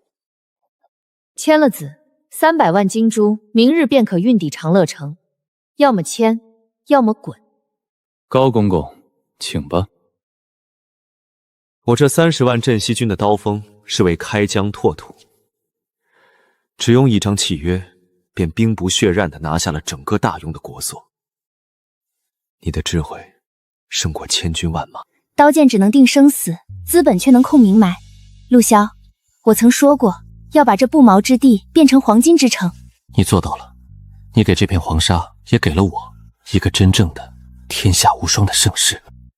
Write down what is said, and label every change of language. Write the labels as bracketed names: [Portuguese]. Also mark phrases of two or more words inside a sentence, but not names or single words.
[Chinese] 簽了字，300萬金珠，明日便可運抵長樂城。要麼簽，要麼滾。高公公，請吧。我這30萬鎮西軍的刀鋒是為開疆拓土，只用一張契約，便兵不血刃地拿下了整个大雍的国祚。你的智慧胜过千军万马。刀剑只能定生死，资本却能控民埋。陆骁，我曾说过，要把这不毛之地变成黄金之城。你做到了，你给这片黄沙，也给了我一个真正的天下无双的盛世。